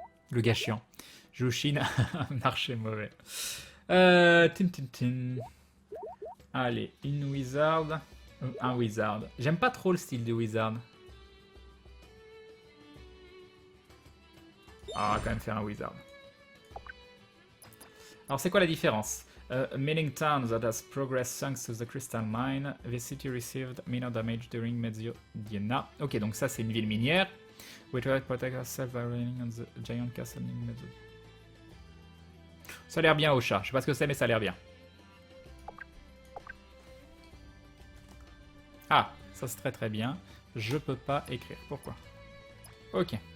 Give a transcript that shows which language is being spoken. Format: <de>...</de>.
<fr>Le gars chiant. Jushin, un archer mauvais. Tin. Allez, une Wizard. Un Wizard. J'aime pas trop le style de Wizard. Ah, on va quand même faire un Wizard. Alors, c'est quoi la différence?</fr> <en>Meaning town that has progressed thanks to the crystal mine. The city received minor damage during Mezzodiana.</en> <fr>Ok, donc ça, c'est une ville minière.</fr> <en>We try to protect ourselves by raining on the giant castle in Mezzo.</en> <fr>Ça a l'air bien au chat. Je sais pas ce que c'est, mais ça a l'air bien. Ah, ça c'est très très bien. Je peux pas écrire. Pourquoi? Ok.</fr>